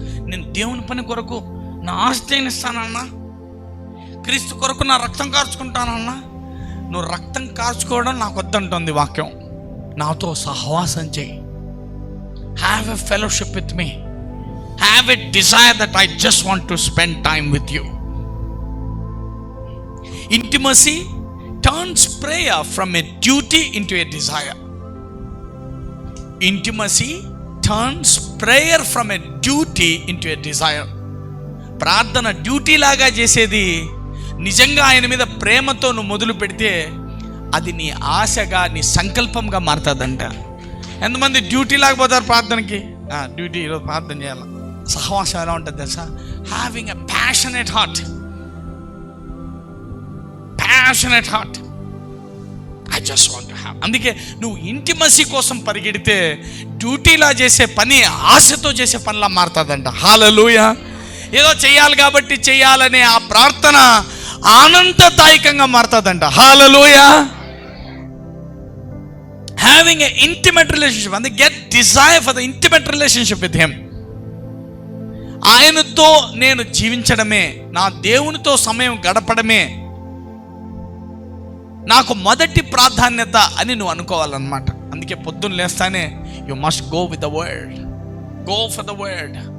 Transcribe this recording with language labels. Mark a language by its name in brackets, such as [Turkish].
[Telugu] నేను దేవుని పని కొరకు నా ఆస్తిని ఇస్తానన్నా, క్రీస్తు కొరకు నా రక్తం కార్చుకుంటానన్నా. నువ్వు రక్తం కార్చుకోవడం నాకు వద్దంటుంది వాక్యం. నాతో సహవాసం చేయి. [English] Have a fellowship with me. Have a desire that I just want to spend time with you. Intimacy turns prayer from a duty into a desire. Intimacy turns prayer from a duty into a desire. [Telugu] ప్రార్థన duty లాగా చేసేది, నిజంగా ఆయన మీద ప్రేమతో నువ్వు మొదలు పెడితే అది నీ ఆశగా, నీ సంకల్పంగా మారుతుందంట. ఎంతమంది డ్యూటీ లేకపోతారు ప్రార్థనకి? డ్యూటీ ఈరోజు ప్రార్థన చేయాలి. సహవాసం ఎలా ఉంటుంది తెలుసా? [English] Having a passionate heart. Passionate heart. I just want to have. [Telugu] అందుకే నువ్వు ఇంటిమసీ కోసం పరిగెడితే డ్యూటీలా చేసే పని ఆశతో చేసే పనిలా మారుతుందంట. హల్లెలూయా. ఏదో చెయ్యాలి కాబట్టి చెయ్యాలనే ఆ ప్రార్థన ఆనందదాయకంగా మారుతుందంట. హల్లెలూయా. [English] Having an intimate relationship, and they get desire for the intimate relationship with him. [Telugu] ఆయనతో నేను జీవించడమే, నా దేవునితో సమయం గడపడమే నాకు మొదటి ప్రాధాన్యత అని నువ్వు అనుకోవాలన్నమాట. అందుకే పొద్దున్న లేస్తానే [English] You must go with the word. Go for the word.